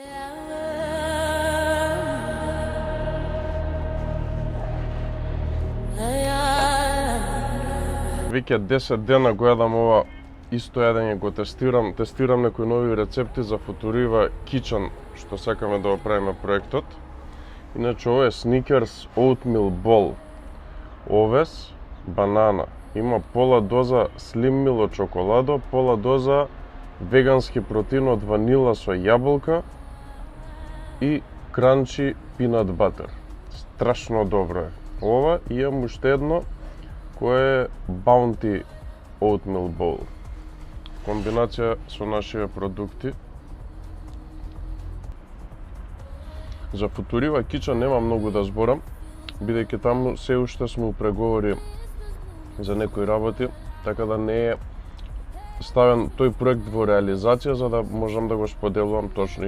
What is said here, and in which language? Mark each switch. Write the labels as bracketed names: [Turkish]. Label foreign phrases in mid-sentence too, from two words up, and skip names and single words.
[Macedonian] Веќе 10 дена го јадам ова исто јадење, го тестирам некои нови рецепти за Futuriva Kitchen, што сакаме да го правиме проектот. Иначе ова е Snickers Oatmeal Bowl. Овес, банана. Има пола доза Slim Meal од чоколадо, пола доза вегански протеин од ванила со јаболка и [English] crunchy peanut butter. [Macedonian] Страшно добро е. Ова и имам уште едно кој е Bounty Oatmeal Bowl. Комбинација со нашите продукти. За Futuriva Kitchen нема многу да зборам, бидејќи таму се уште сме у преговори за некои работи, така да не е ставен тој проект во реализација за да можам да го споделувам точно.